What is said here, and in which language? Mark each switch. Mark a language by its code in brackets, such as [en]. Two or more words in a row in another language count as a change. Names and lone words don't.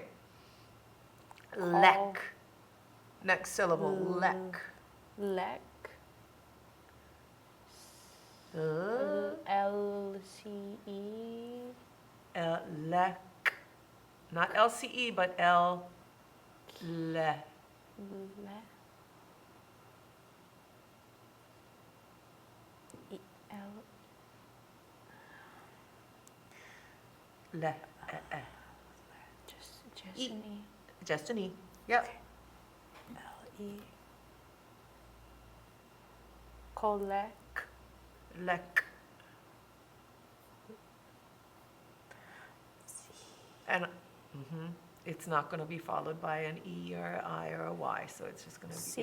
[en] Call. Lek. Next syllable. Lek. Lek. L-C-E. Lek. Not L-C-E, but L. Le. Le. E-L. Le. Just E. an E. Just an E. Yep. L-E. Collect. Lek. And it's not going to be followed by an E or an I or a Y, so it's just going to be, C.